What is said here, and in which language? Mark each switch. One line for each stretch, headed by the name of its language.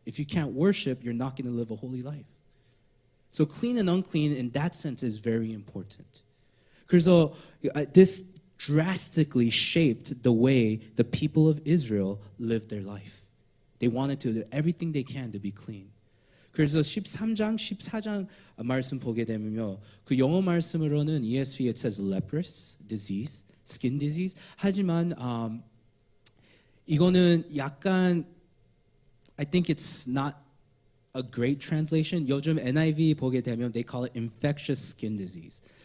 English: If you can't worship, you're not going to live a holy life. So clean and unclean in that sense is very important. 그래서 this drastically shaped the way the people of Israel lived their life. They wanted to do everything they can to be clean.
Korean: 그래서 13장, 14장 말씀 보게 되면요. 그 영어 말씀으로는
English: ESV it says leprous disease, skin disease.
Korean: 하지만 이거는 약간
English: I think it's not a great translation.
Korean: 요즘 NIV 보게 되면
English: they call it infectious skin disease.